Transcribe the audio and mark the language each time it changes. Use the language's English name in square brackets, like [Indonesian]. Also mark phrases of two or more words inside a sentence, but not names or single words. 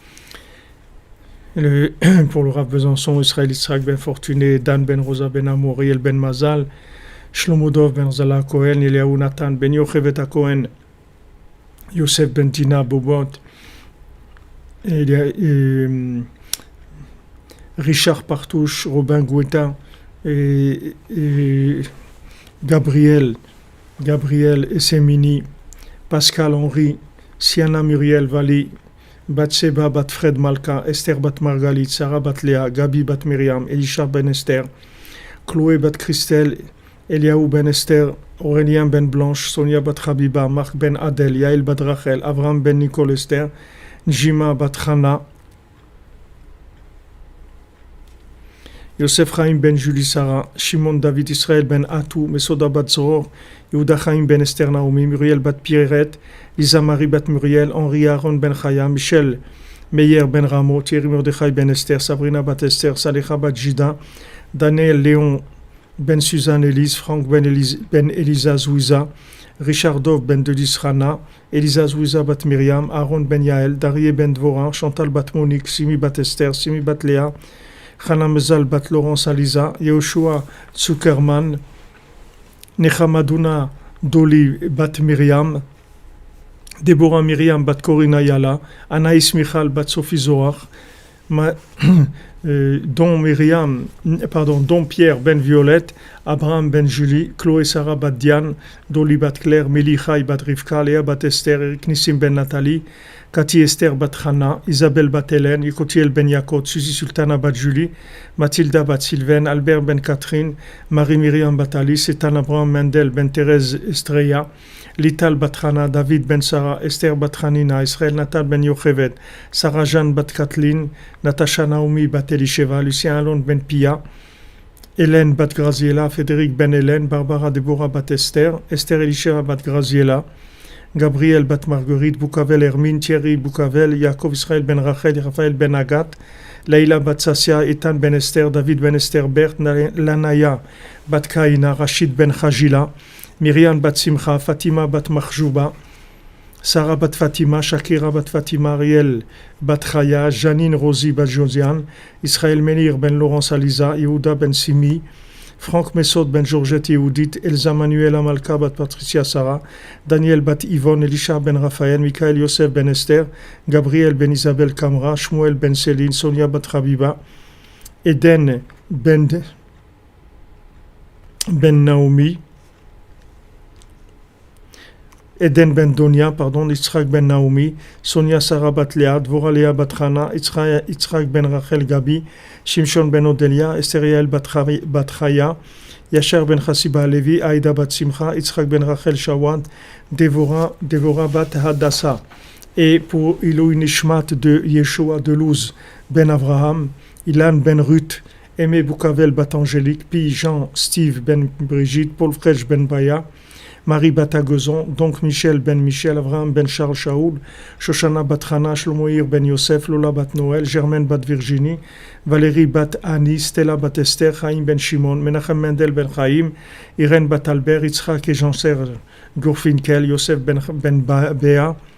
[French] Pour le Rav Besançon, Israël Yitzhak ben Fortuné, Dan ben Rosa ben Amour, Riel ben Mazal, Shlomo Dov ben Zala Cohen, Eliaou Nathan ben Yochevet Cohen, Yosef ben Tina Bobot, Richard Partouche, Robin Gouetta, et Gabriel Essemini, Pascal Henry, Siana Muriel Vali, Batseba Bat Fred Malka, Esther Bat Margalit, Sarah Bat Léa, Gabi Bat Myriam, Elisha Ben Esther, Chloé Bat Christelle, Eliaou Ben Esther, Aurélien Ben Blanche, Sonia Bat Habiba, Marc Ben Adel, Yael Bat Rachel, Avram Ben Nicole Esther, Njima Bat Hana, Yosef Chaim Ben Julie Sarah, Shimon David Israël Ben Atou, Mesoda Bat Zoror, Yehuda Chaim Ben Esther Naomi, Muriel Bat Pierret, Lisa Marie Bat Muriel, Henri Aaron Ben Chaya, Michel Meyer Ben Ramo, Thierry Mordechai Ben Esther, Sabrina Bat Esther, Salecha Bat Jida, Daniel Léon Ben Suzanne Elise, Franck Ben Elisa Zouiza, Richard Dov ben Dedis Rana, Elisa Zouiza bat Myriam, Aaron ben Yael, Darie ben Dvorin, Chantal bat Monique, Simi bat Esther, Simi bat Léa, Chana Mezal bat Laurence Aliza, Yehoshua Zuckerman, Nechamaduna Doli bat Myriam, Déborah Myriam bat Corina Yala, Anaïs Michal bat Sophie Zohar, Don Pierre ben Violette, Abraham ben Julie, Chloé Sarah bat Diane, Doli bat Claire, Melichai bat Rivka, Léa bat Esther, Eric Nissim ben Nathalie, Cathy Esther bat Hana, Isabelle bat Hélène, Yekotiel ben Yakot, Suzy Sultana bat Julie, Mathilda bat Sylvain, Albert ben Catherine, Marie Myriam bat Alice, Ethan Abraham Mendel ben Thérèse Estrella, Lital bat Hana, David ben Sarah, Esther bat Hanina, Israël Natal ben Yochevet, Sarah Jeanne bat Kathleen, Natasha Naomi bat Elisheva, Lucien Alon ben Pia, Hélène bat Graziella, Frédéric ben Hélène, Barbara Deborah bat Esther, Esther Elisheva bat Graziella, Gabriel bat Marguerite, Boukavel Hermine, Thierry Boukavel, Yaakov Israël ben Rachel, Raphaël ben Agat, Leïla bat Sassia, Ethan ben Esther, David ben Esther Bert, Lanaya bat Kaina, Rachid ben Khajila, Myriam bat Simcha, Fatima bat Mahjouba, Sarah bat Fatima, Shakira bat Fatima, Ariel bat Chaya, Janine Rosie bat Josiane, Israël Menir ben Laurence Aliza, Yehuda ben Simi, Franck Messot ben Georgette Yehudit, Elsa Manuela Malka bat Patricia Sarah, Daniel bat Yvonne, Elisha ben Raphaël, Michael Yosef ben Esther, Gabriel ben Isabelle Kamra, Shmuel ben Céline, Sonia bat Rabiba, Eden ben Naomi, Eden ben Donia, Yitzhak ben Naomi, Sonia Sarah bat Léa, Dvora Léa bat Hana, Yitzhak ben Rachel Gabi, Shimshon ben Odelia, Esther Yael bat Chaya, Yashar ben Chassiba Levi, Aïda bat Simcha, Yitzhak ben Rachel Shawad, Devora bat Hadassah. Et pour [Hebrew] עילוי נשמת [French] de Yeshua de Luz ben Avraham, Ilan ben Ruth, Aimé Boukavel bat Angélique, Pi Jean Steve ben Brigitte, Paul Frech ben Baya, Marie Batagozon, donc Michel ben Michel, Avraham ben Charles Shaoul, Shoshana bat Hana, Shlomoir ben Yosef, Lola bat Noël, Germaine bat Virginie, Valérie bat Annie, Stella bat Esther, Chaim ben Shimon, Menachem Mendel ben Chaim, Irène bat Albert, Yitzhak et Jean-Serge Gourfinkel, Yosef ben Béa,